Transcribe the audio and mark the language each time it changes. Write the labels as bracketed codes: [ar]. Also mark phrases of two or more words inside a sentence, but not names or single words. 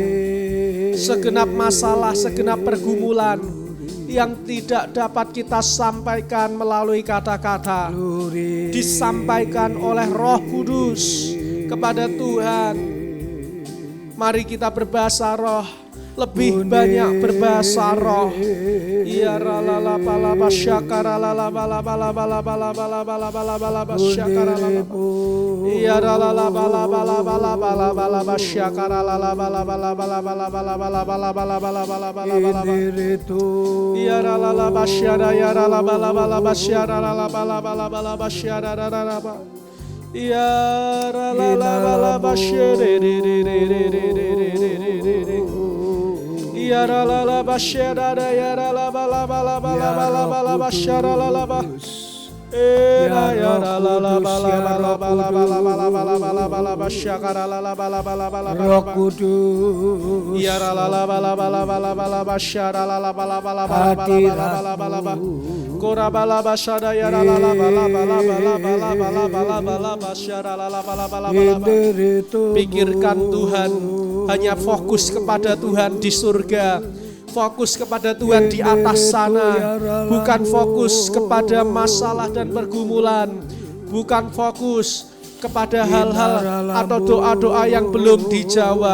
[id] Segenap masalah, segenap pergumulan yang tidak dapat kita sampaikan melalui kata-kata, disampaikan oleh Roh Kudus kepada Tuhan. Mari kita berbahasa roh lebih banyak berbahasa roh. Ya ralala bala basyakara lala bala bala bala bala bala bala bala bala basyakara lala. Ya ralala bala bala bala bala bala basyakara lala bala bala bala bala bala bala bala bala bala bala bala bala. Ya ralala basyara ya rala bala bala basyara lala bala bala bala basyara rala bala. Ya ralala bala basyere re re re re re re re re. Ya ralala basyara ya rala bala bala bala bala bala basyara lala bala. Ya ralala bala bala bala bala bala bala bala bala basyakara lala bala bala bala bala. Roh Kudus. Ya ralala bala bala bala bala basyara lala bala bala bala bala bala bala bala. Kora bala basyara ya ralala bala bala bala bala bala bala bala basyara lala bala bala bala. Pikirkan Tuhan, hanya fokus kepada Tuhan di surga. Fokus kepada Tuhan di atas sana, bukan fokus kepada masalah dan pergumulan, bukan fokus kepada hal-hal atau doa-doa yang belum dijawab.